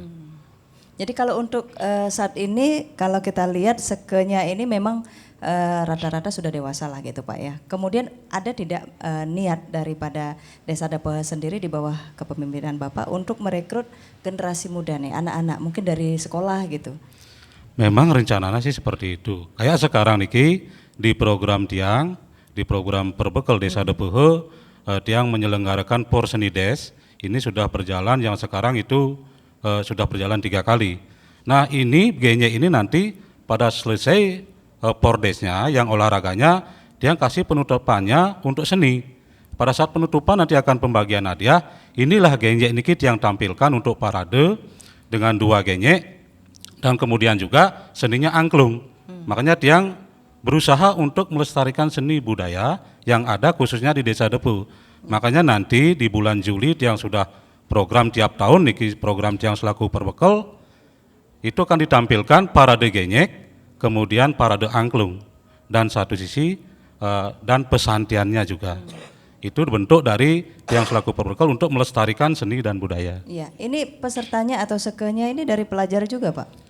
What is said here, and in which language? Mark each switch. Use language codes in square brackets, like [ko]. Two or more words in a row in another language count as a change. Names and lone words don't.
[id] Jadi kalau untuk saat ini kalau kita lihat sekenya ini memang rata-rata sudah dewasa lah gitu Pak ya. Kemudian ada tidak niat daripada Desa Dapehe sendiri di bawah kepemimpinan Bapak untuk merekrut generasi muda nih, anak-anak mungkin dari sekolah gitu? Memang rencananya sih seperti itu. Kayak sekarang niki di program Tiang, di program Perbekal Desa Dapehe, Tiang menyelenggarakan Porsenides. Ini sudah berjalan, yang sekarang itu sudah berjalan 3 kali. Nah ini Genjek ini nanti pada selesai Pordesnya yang olahraganya, dia kasih penutupannya untuk seni. Pada saat penutupan nanti akan pembagian hadiah. Inilah Genjek niki yang tampilkan untuk parade dengan 2 Genjek. Dan kemudian juga seninya angklung. Makanya Tiang berusaha untuk melestarikan seni budaya yang ada khususnya di Desa Dapehe. Makanya nanti di bulan Juli Tiang sudah program tiap tahun, niki program Tiang selaku Perbekal, itu akan ditampilkan parade Genjek, kemudian parade angklung, dan satu sisi dan pesantiannya juga. Itu bentuk dari Tiang selaku Perbekal untuk melestarikan seni dan budaya. Iya, ini pesertanya atau sekenya ini dari pelajar juga Pak?